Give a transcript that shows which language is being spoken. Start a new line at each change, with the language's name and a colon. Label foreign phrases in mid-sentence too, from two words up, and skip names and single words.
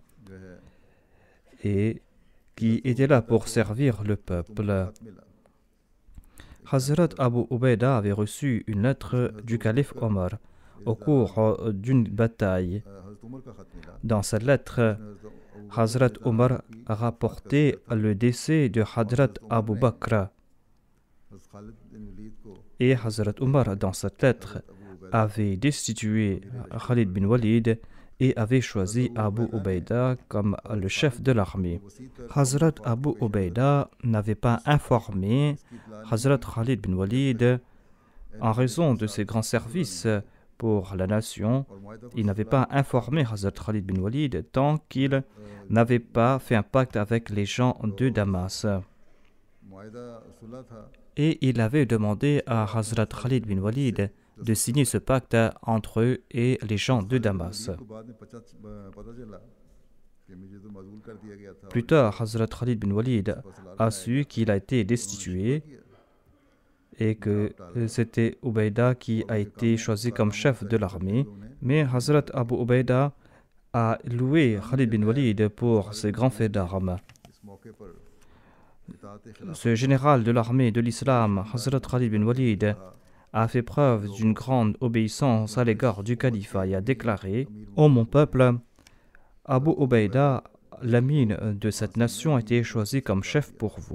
Hindi: जो है
French: et qui était là pour servir le peuple.
Hindi: खत मिला
French: Hazrat Abu Ubaida avait reçu une lettre du calife Omar au cours d'une bataille.
Hindi: हज़रत उमर का खत मिला
French: Dans cette lettre, Hazrat Omar a rapporté le décès de Hazrat Abu Bakr.
Hindi: हज़रत खालिद बिन वलीद को
French: Et Hazrat Omar, dans cette lettre, अबू उबैदा avait destitué Khalid bin Walid et avait choisi Abu Ubaïda comme le chef de l'armée. Hazrat Abu Ubaïda n'avait pas informé Hazrat Khalid bin Walid en raison de ses grands services pour la nation. Il n'avait pas informé Hazrat Khalid bin Walid tant qu'il n'avait pas fait un pacte avec les gens de Damas. Et il avait demandé à Hazrat Khalid bin Walid de signer ce pacte entre eux et les gens de Damas. Plus tard, Hazrat Khalid bin Walid a su qu'il a été destitué et que c'était Ubaïda qui a été choisi comme chef de l'armée. Mais Hazrat Abu Ubaïda a loué Khalid bin Walid pour ses grands faits d'armes. Ce général de l'armée de l'islam, Hazrat Khalid bin Walid, a fait preuve d'une grande obéissance à l'égard du califat et a déclaré « Ô mon peuple, Abu Ubaïda, l'amine de cette nation, a été choisi comme chef pour vous.